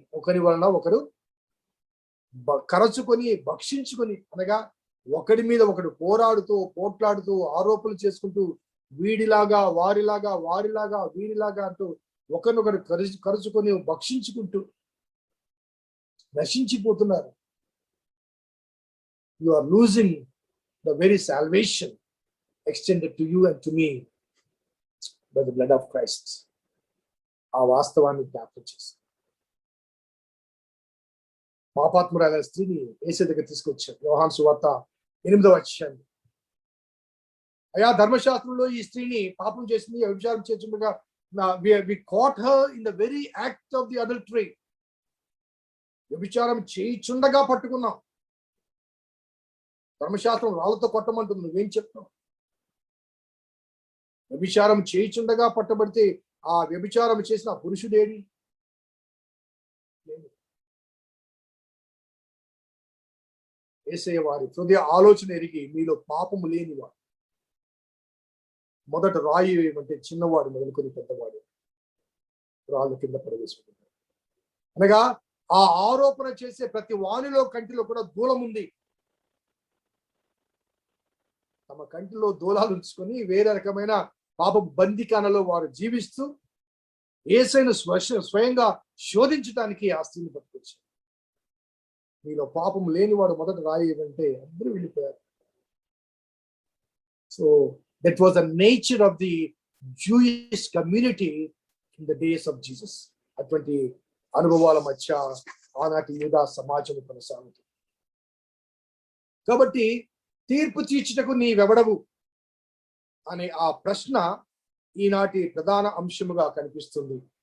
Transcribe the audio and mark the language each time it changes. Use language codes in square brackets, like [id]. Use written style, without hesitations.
[te] ఒకరి వలన ఒకడు కరచుకొని భక్షించుకొని, అనగా ఒకడి మీద ఒకడు పోట్లాడుతూ ఆరోపణలు చేసుకుంటూ వీడిలాగా వారిలాగా వారిలాగా వీరిలాగా అంటూ ఒకరినొకరు కరుచుకొని భక్షించుకుంటూ నశించిపోతున్నారు. [en] You are losing the very salvation extended to you and to me by the blood of Christ. [te] ఆ వాస్తవాన్ని జ్ఞాపకం చేసి పాపాత్మురాలైన స్త్రీని యేసు దగ్గర తీసుకొచ్చారు. యోహాను సువార్త 8వ అధ్యాయం. అయా, ధర్మశాస్త్రంలో ఈ స్త్రీని పాపం చేసింది, వ్యభిచారం చేస్తుండగా [en] we caught her in the very act of the adultery. [te] వ్యభిచారం చేయిచుండగా పట్టుకున్నాం. ధర్మశాస్త్రం రాళ్ళతో కొట్టమంటుంది, నువ్వేం చెప్తావు? వ్యభిచారం చేయిచుండగా పట్టబడితే ఆ వ్యభిచారం చేసిన పురుషుడేడి? యేసయ్య వారి హృదయ ఆలోచన ఎరిగి మీలో పాపము లేనివాడు మొదట రాయి వేయమంటే చిన్నవాడు మొదలుకొని పెద్దవాడు రాళ్ళు కింద ప్రవేశించారు. అనగా ఆ ఆరోపణ చేసే ప్రతి వానిలో కంటిలో కూడా దూలం ఉంది. తమ కంటిలో దూలాలు ఉంచుకొని వేరే రకమైన పాప బందికానలో వారు జీవిస్తూ యేసయ్యను స్వయంగా శోధించడానికి ఆ స్త్రీని పట్టుకొచ్చారు. మీలో పాపం లేనివాడు మొదట రాయి అంటే అందరూ వెళ్ళిపోయారు. [en] So that was the nature of the Jewish community in the days of Jesus. [te] అటువంటి అనుభవాల మధ్య ఆనాటి యూదా సమాజం కొనసాగుతుంది. కాబట్టి తీర్పు తీర్చుటకు నీవెవడవు అనే ఆ ప్రశ్న ఈనాటి ప్రధాన అంశముగా కనిపిస్తుంది.